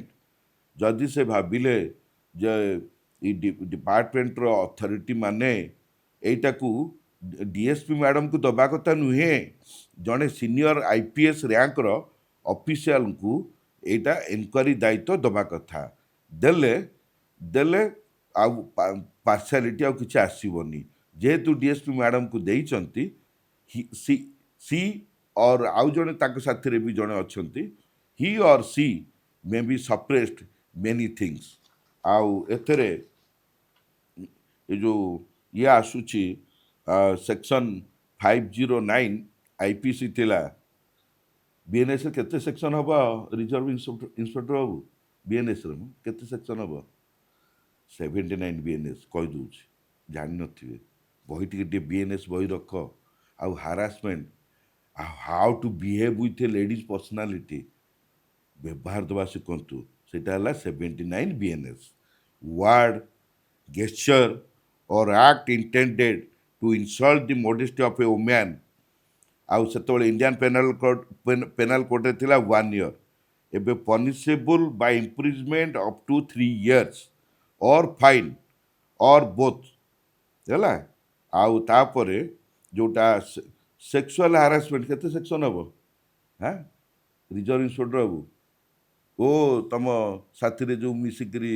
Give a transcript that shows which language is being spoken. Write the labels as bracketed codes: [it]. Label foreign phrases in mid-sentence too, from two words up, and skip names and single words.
[or] ଯଦି ସେ ଭାବିଲେ ଯେ এই ଡିପାର୍ଟମେଣ୍ଟର ଅଥରିଟି ମାନେ ଏଇଟାକୁ [en] DSP madam [or] ଦେବା କଥା ନୁହେଁ, ଜଣେ ସିନିୟର IPS ର୍ୟାଙ୍କର ଅଫିସିଆଲଙ୍କୁ ଏଇଟା ଏନକ୍ୱାରି ଦାୟିତ୍ୱ ଦେବା କଥା। ଦେଲେ ଆଉ ପାର୍ସିଆଲିଟି ଆଉ କିଛି ଆସିବନି। ଯେହେତୁ [en] DSP madam [or] ଦେଇଛନ୍ତି, [en] she or [or] ଆଉ ଜଣେ ତାଙ୍କ ସାଥିରେ ବି ଜଣେ ଅଛନ୍ତି, [en] he or she may be suppressed many things [or] ଆଉ ଏଥିରେ ଏ ଯେଉଁ ଇଏ ଆସୁଛି [en] section 509 IPC [or] ଥିଲା ବିଏନ୍ଏସ୍ରେ କେତେ ସେକ୍ସନ୍ ହେବ [en] reserve inspector [or] ବାବୁ ବିଏନ୍ଏସ୍ରେ କେତେ ସେକ୍ସନ୍ ହେବ 79 ବିଏନ୍ଏସ୍ କହିଦେଉଛି ଜାଣିନଥିବେ ବହି ଟିକେ ବିଏନ୍ଏସ୍ ବହି ରଖ ଆଉ [en] harassment how to behave with a ladies personality [or] ବ୍ୟବହାର ଦେବା ଶିଖନ୍ତୁ ସେଇଟା ହେଲା [en] 79 BNS word gesture or act intended to insult the modesty of a woman ଆଉ [or] ସେତେବେଳେ ଇଣ୍ଡିଆନ୍ ପେନାଲ କୋଡ଼ରେ ଥିଲା [en] 1 year ଏବେ punishable by imprisonment up to 3 years or fine or both [or] ହେଲା ଆଉ ତାପରେ ଯେଉଁଟା [en] sexual harassment [or] କେତେ ସେକ୍ସନ୍ ହେବ ହାଁ [en] reserve inspector [or] ବାବୁ ଓ ତମ ସାଥିରେ ଯେଉଁ ମିଶିକିରି